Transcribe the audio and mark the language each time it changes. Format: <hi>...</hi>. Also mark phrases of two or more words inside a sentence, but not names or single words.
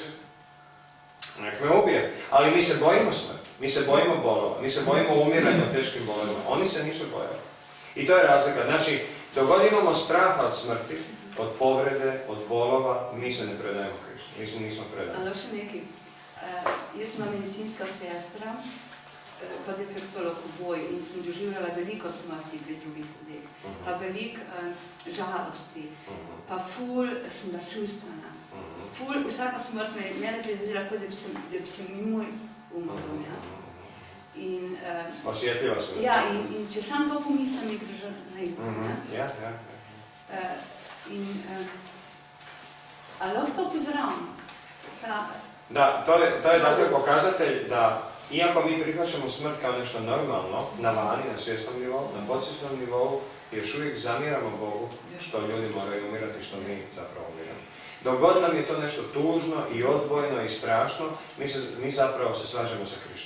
<hr>Nek me ubije. Ali mi se bojimo smrti, mi se bojimo bolova, mi se bojimo umiranja od teškim bolovima. Oni se nisu bojali. I to je razlika. Znači, dok god imamo straha od smrti, od povrede, od bolova, mi se ne predajemo Krišni, nismo predani.</hr> <sl>Ali še nekaj. Jaz sem medicinska sestra, pa defektolog oboje in sem doživljala veliko smrti pri drugih ljudeh, pa veliko žalosti, pa ful sem bila čustvena. Vsaka smrt mene prizadela, kot da bi se mi moj umrl. In,</sl> <hr>Osjetljiva se.</hr> <sl>ja, in če sam to pomislim, mi gre že najbolj. Ja.</sl> <hr>Ali ostao upozoravam, Da, to je dakle pokazatelj da iako mi prihvaćamo smrt kao nešto normalno, na vani, na svjesnom nivou, na podsvjesnom nivou, još uvijek zamjeramo Bogu što ljudi moraju umirati, što mi zapravo umiramo. Dok god nam je to nešto tužno i odbojno i strašno, mi zapravo se svađamo sa Krišnom.</hr>